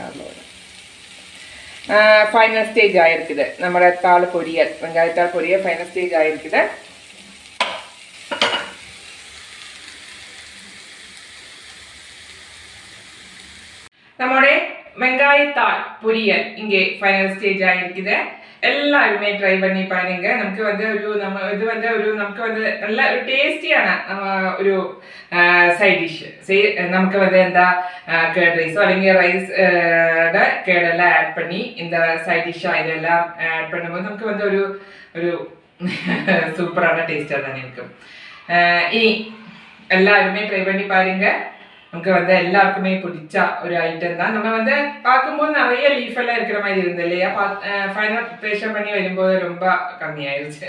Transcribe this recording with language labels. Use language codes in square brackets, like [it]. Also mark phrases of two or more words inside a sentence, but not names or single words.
[ta] அவ்வளோ [en] final stage [ta] ஆகிருக்குது நம்மளோட தாள் பொரியல், வெங்காயத்தாள் பொரியல் [en] final stage [ta] ஆகிருக்குது. நம்மளுடைய வெங்காயத்தாள் பொரியல் இங்கே [en] final stage [ta] ஆகிருக்குது. எல்லாருமே ட்ரை பண்ணி பாருங்க. [ml] നമുക്ക് வந்து ഇത് வந்து നമുക്ക് வந்து നല്ല ഒരു ടേസ്റ്റിയാണ് ഒരു [en] side dish. [ml] നമുക്ക് வந்து എന്താ കേർഡ് റൈസോ അല്ലെങ്കിൽ റൈസ് കേടെല്ലാം ആഡ് [ta] பண்ணி இந்த [en] side dish [ta] இதெல்லாம் ஆட் பண்ணும்போது நமக்கு வந்து ஒரு சூப்பரான டேஸ்டாக தான் இருக்கும். இனி எல்லாருமே ட்ரை பண்ணி பாருங்க. நமக்கு வந்து எல்லாருக்குமே பிடிச்ச ஒரு ஐட்டம் தான். நம்ம வந்து பார்க்கும்போது நிறைய லீஃப் எல்லாம் இருக்கிற மாதிரி இருந்தது இல்லையா, [en] final preparation [ta] பண்ணி வரும்போது ரொம்ப கம்மியாயிருச்சு.